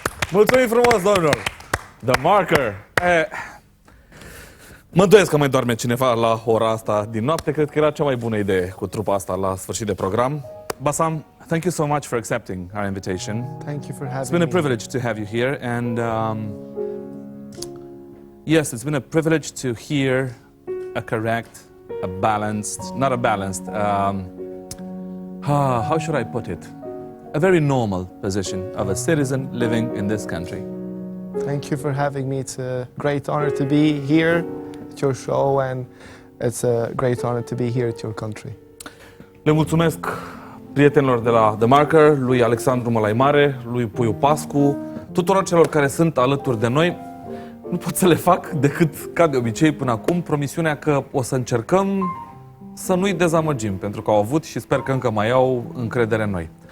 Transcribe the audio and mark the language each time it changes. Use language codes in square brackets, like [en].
[ro] Mulțumim frumos, domnilor! The Marker! Mă îndoiesc că mai doarme cineva la ora asta din noapte. Cred că era cea mai bună idee cu trupa asta la sfârșit de program. [en] Bassam, thank you so much for accepting our invitation. Thank you for having me. It's been a privilege to have you here, and yes, it's been a privilege to hear a correct, a balanced, not a balanced, how should I put it? A very normal position of a citizen living in this country. Thank you for having me. It's a great honor to be here at your show, and it's a great honor to be here at your country. [ro] Le mulțumesc prietenilor de la The Marker, lui Alexandru Mălaimare, lui Puiu Pascu, tuturor celor care sunt alături de noi. Nu pot să le fac decât, ca de obicei până acum, promisiunea că o să încercăm să nu-i dezamăgim, pentru că au avut și sper că încă mai au încredere în noi.